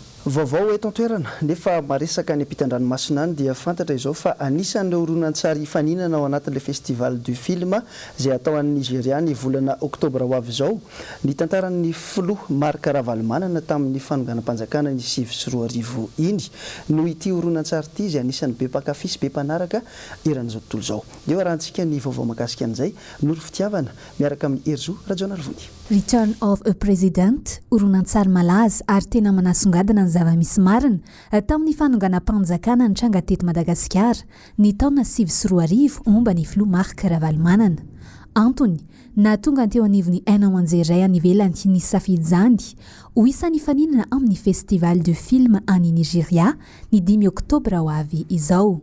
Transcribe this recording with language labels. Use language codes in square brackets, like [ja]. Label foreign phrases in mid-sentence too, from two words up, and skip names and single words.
[mg] vaovao eto an-toerana nefa maresaka ny ampitan-dranomasina any dia fantatra izao fa anisan'ireo horonan-tsary hifaninana ao anatin'ilay [fr] festival du film [mg] izay atao any Nigeria ny volana oktobra ho avy izao. Ny tantaran'ny filoha Marc Ravalomanana tamin'ny fanonganam-panjakana ny 2024 iny no ity horonan-tsary ity izay anisan'ny be mpankafy sy be mpanaraka eran'izao tontolo izao. Dia arahantsika ny vaovao mahakasika an'izay noro fitiavana miaraka amin'ny Erzo Rajonalvony. [en] Return of a President, [mg] horonan-tsary malaza ary tena manasongadina ny zava-misy marina tamin'ny fanonganam-panjakana ny tranga teto Madagasikara ny taona 2024 momba ny filoha Marc Ravalomanana. Antony, nahatonga teo anivon'ny hainao anjeray any ivelany ny safidy izany ho isan'ny faninana amin'ny [fr] festival du film [mg] any Nigeria ny 5 oktobra ho avy izao.